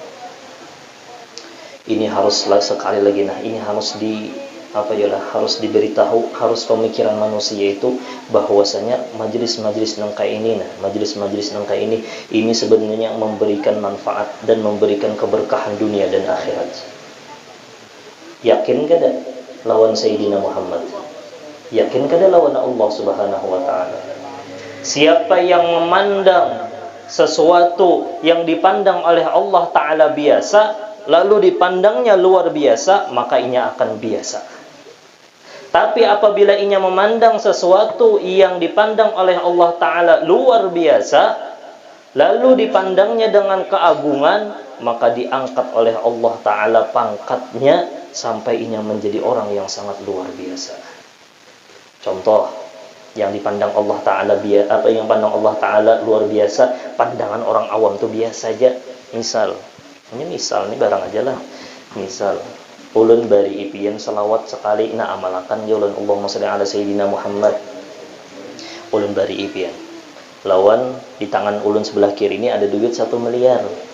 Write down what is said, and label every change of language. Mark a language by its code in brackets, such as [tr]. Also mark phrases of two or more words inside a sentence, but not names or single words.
[id] Ini haruslah sekali lagi, ini harus harus diberitahu, harus pemikiran manusia itu bahwasanya majelis-majelis nangka ini, majelis-majelis nangka ini sebenarnya memberikan manfaat dan memberikan keberkahan dunia dan akhirat. [bjn] Yakin kada lawan Sayyidina Muhammad? Yakin kada lawan Allah [ar] سبحانه وتعالى? [id] Siapa yang memandang sesuatu yang dipandang oleh Allah Ta'ala biasa, lalu dipandangnya luar biasa, maka inya akan biasa. Tapi apabila inya memandang sesuatu yang dipandang oleh Allah Ta'ala luar biasa, lalu dipandangnya dengan keagungan, maka diangkat oleh Allah Ta'ala pangkatnya sampai inya menjadi orang yang sangat luar biasa. Contoh, yang dipandang Allah Ta'ala yang pandang Allah Ta'ala luar biasa, pandangan orang awam itu biasa aja. Misal, ini barang aja lah. [bjn] Misal, ulun bari ipian selawat sekali na amalakan ulun [ar] اللهم صل على سيدنا محمد. [bjn] Ulun bari ipian. Lawan di tangan ulun sebelah kiri ini ada duit 1 miliar.